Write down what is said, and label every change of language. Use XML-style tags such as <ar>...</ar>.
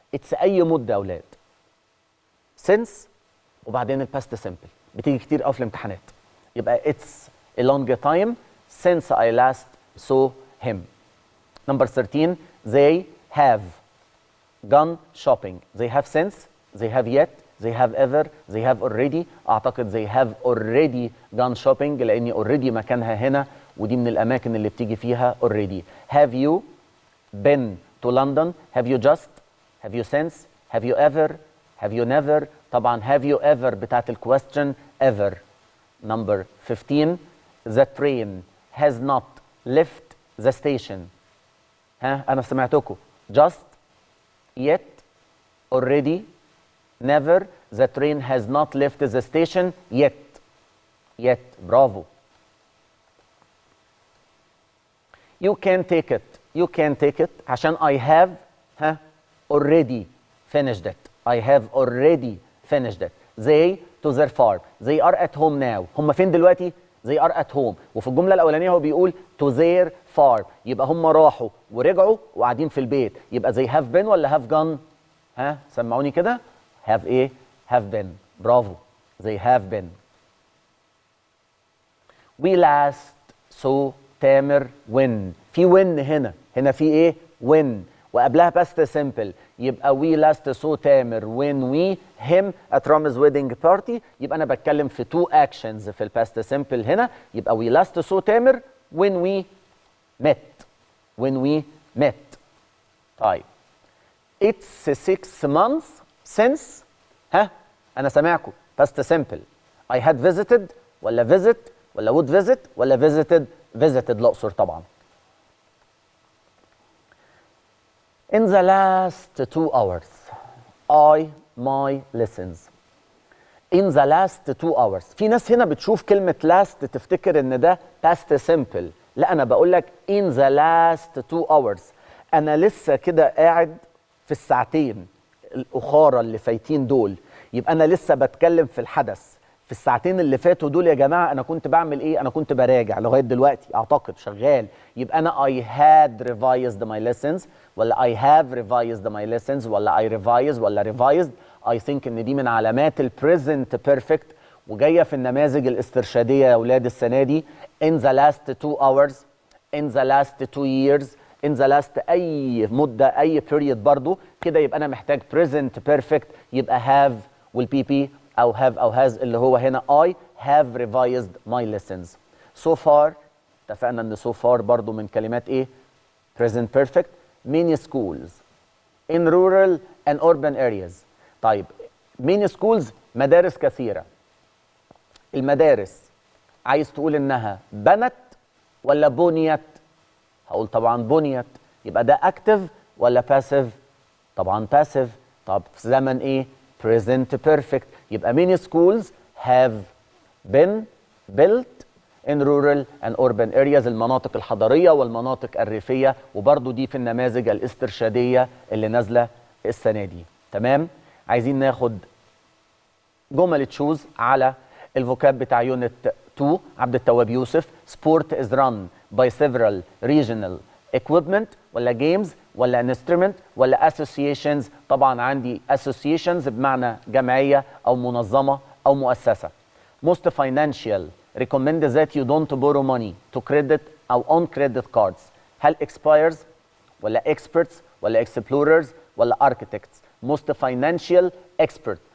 <ar>It's أي مدة يا أولاد. since وبعدين الباست simple بتيجي كتير قوي في الامتحانات.</ar> <en>يبقى it's a long time since I last saw him. Number 13. They have gone shopping. They have since. They have yet. They have ever. They have already.</en> <ar>أعتقد</ar> <en>they have already gone shopping</en> <ar>لأن already مكانها هنا ودي من الأماكن اللي بتيجي فيها already.</ar> <en>Have you been to London? Have you just? Have you since? Have you ever? Have you never? طبعا have you ever بتاعت الquestion ever. Number 15. The train has not left the station.</en> <ar>أنا سمعتكم.</ar> <en>Just, yet, already, never. The train has not left the station yet. Yet. برافو. You can take it. You can take it عشان I have already finished it. I have already finished it. They to their farm. They are at home now.</en> <ar>هم فين دلوقتي؟</ar> <en>They are at home.</en> <ar>وفي الجملة الأولانية هو بيقول</ar> <en>to their farm.</en> <ar>يبقى هم راحوا ورجعوا وقاعدين في البيت. يبقى</ar> <en>they have been</en> <ar>ولا have gone؟ سمعوني كده.</ar> <en>have ايه؟ have been. برافو. They have been. We last saw Tamer when.</en> <ar>في when هنا في ايه؟ when وقبلها past simple.</ar> <en>يبقى we last saw Tamer when we him at Ram's wedding party.</en> <ar>يبقى انا بتكلم في two actions في past simple هنا.</ar> <en>يبقى we last saw Tamer when we met. when we met. طيب it's 6 months since</en> <ar>انا سامعكم</ar> <en>past simple. I had visited ولا visit ولا would visit ولا visited الأقصر طبعا. In the last 2 hours my lessons. In the last 2 hours.</en> <ar>في ناس هنا بتشوف كلمة last تفتكر ان ده past simple. لا انا بقول لك in the last 2 hours. انا لسه كده قاعد في الساعتين الأخرى اللي فايتين دول. يبقى انا لسه بتكلم في الحدث. في الساعتين اللي فاتوا دول يا جماعة أنا كنت بعمل إيه؟ أنا كنت براجع لغاية دلوقتي أعتقد شغال. يبقى أنا</ar> <en>I had revised my lessons ولا I have revised my lessons ولا I revised ولا revised. I think</en> <ar>إن دي من علامات ال present perfect وجاية في النماذج الاسترشادية يا أولاد السنة دي.</ar> <en>In the last 2 hours, in the last 2 years, in the last أي مدة أي period برضو كده.</en> <ar>يبقى أنا محتاج present perfect.</ar> <en>يبقى have والبي أو have أو has</en> <ar>اللي هو هنا</ar> <en>I have revised my lessons.</en> <ar>So far اتفقنا إن so far برضو من كلمات إيه؟ present perfect.</ar> <en>Many schools in rural and urban areas.</en> <ar>طيب many schools مدارس كثيرة. المدارس عايز تقول إنها بنت ولا بنيت؟ هقول طبعا بنيت. يبقى ده active ولا passive؟ طبعا passive. طب في زمن إيه؟ present perfect.</ar> <en>يبقى many schools have been built in rural and urban areas.</en> <ar>المناطق الحضرية والمناطق الريفية. وبرضو دي في النماذج الاسترشادية اللي نازلة السنة دي. تمام؟ عايزين ناخد جمل تشوز على الفوكاب بتاع يونت 2. عبد التواب يوسف.</ar> <en>sport is run by several regional equipment ولا games ولا instrument ولا associations.</en> <ar>طبعا عندي associations بمعنى جمعية أو منظمة أو مؤسسة.</ar> <en>most financial recommend that you don't borrow money to credit أو on credit cards. هل expires ولا experts ولا explorers ولا architects؟ most financial expert.</en>